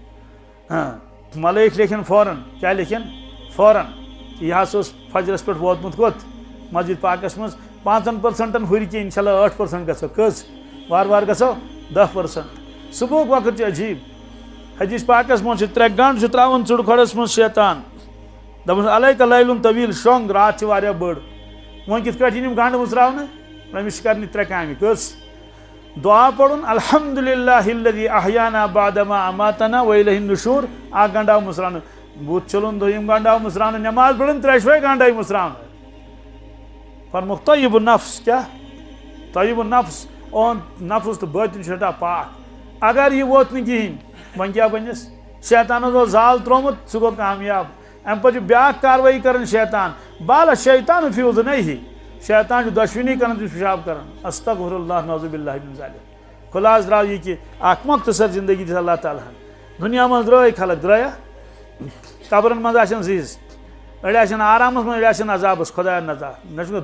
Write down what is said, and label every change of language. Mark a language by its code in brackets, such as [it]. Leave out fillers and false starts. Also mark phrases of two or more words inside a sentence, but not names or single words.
[ks] ملٲیِک لیکھن فوراً کیٛاہ لیکھن فوراً یہِ ہسا اوس فجرس پٮ۪ٹھ ووتمُت کوٚت مسجد پاکَس منٛز 5% ہُرِ کینٛہہ اِنشاءاللہ 8% گژھو کٔژ وارٕ وارٕ گژھو 10%. صُبحُک وقت چھُ عجیٖب حدیٖث پاکَس منٛز چھُ 3 گنٛٹہٕ چھُ ترٛاوان ژُڑٕ کھۄڈَس منٛز شیطان دَپان [ar] علیکَ لیلُن طویٖل [ks] شۄنٛگ رات چھِ واریاہ بٔڑ وۄنۍ کِتھ کٲٹھۍ یِن یِم گنٛڈٕ مٕژراونہٕ أمِس چھِ کَرنہِ 3 کامہِ کٔژ دُعا پَرُن [ar] الحمدُاللہ الذی احیانا بعدما اماتنا وإلیہ النشور [ks] اکھ گنٛڈٕ آو مٕژراونہٕ بُتھ چھلُن دوٚیِم گنٛڈٕ آو مٕژراونہٕ نٮ۪ماز پٔرٕنۍ 3شوَے گنٛڈٕ آیہِ مٕژراونہٕ فرموکھ [ar] طیب النفس [ks] کیٛاہ [ar] طیب النفس [ks] اوٚن نفس تہٕ بٲطِن چھُ رٹان پاک اگر یہِ ووت نہٕ کِہیٖنۍ وۄنۍ کیٛاہ بَنٮ۪س شیطانَس اوس زال ترٛوومُت سُہ گوٚو کامیاب اَمہِ پَتہٕ چھُ بیٛاکھ کاروٲیی کَران [ar] شیطان بالا شیطان فی اذنیہ [ks] شیطان چھُ دۄشوٕنی کَران تٔمِس پِشاب کَران [ar] استغفر اللہ نعوذ باللہ من ذالک [ks] خُلاصہٕ درٛاو یہِ کہِ اکھ مۄختصر زندگی دِژ اللہ تعالیٰ ہن دُنیا منٛز درٛٲے خلق درٛایا قبرن منٛز آسن زِز أڑۍ آسن آرامَس منٛز أڑۍ آسن عذابَس خۄدایا نَژان